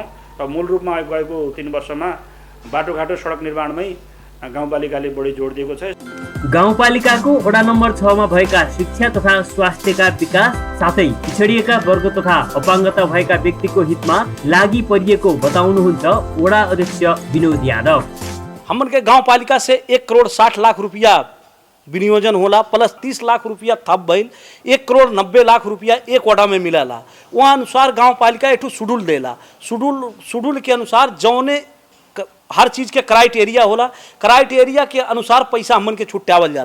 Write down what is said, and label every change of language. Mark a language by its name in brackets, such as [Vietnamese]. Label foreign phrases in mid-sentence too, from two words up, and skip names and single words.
[Nepali] र मूल रूपमा गएको 3 वर्षमा बाटोघाटो सडक निर्माणमै गाउँपालिकाले बढी जोड दिएको छ। गाउँपालिकाको वडा नम्बर 6 मा भएका शिक्षा तथा स्वास्थ्यका विकास साथै पिछडिएका वर्ग तथा अपाङ्गता भएका व्यक्तिको हितमा लागि परिएको बताउनुहुन्छ वडा अध्यक्ष विनोद यादव। [Bhojpuri] हमन के गाउँपालिका से 1 करोड 60 लाख रुपया विनियोजन होला, प्लस 30 लाख रुपया थप भइल, 1 करोड 90 लाख रुपया एक वडा में मिलला। [Nepali] वहाँ अनुसार [Bhojpuri] गाउँपालिका एठू शेड्यूल देला। शेड्यूल के अनुसार जौने हर चीज़ के क्राइटेरिया होला, क्राइटेरिया के अनुसार पैसा हमन के छुट्यावल जाला।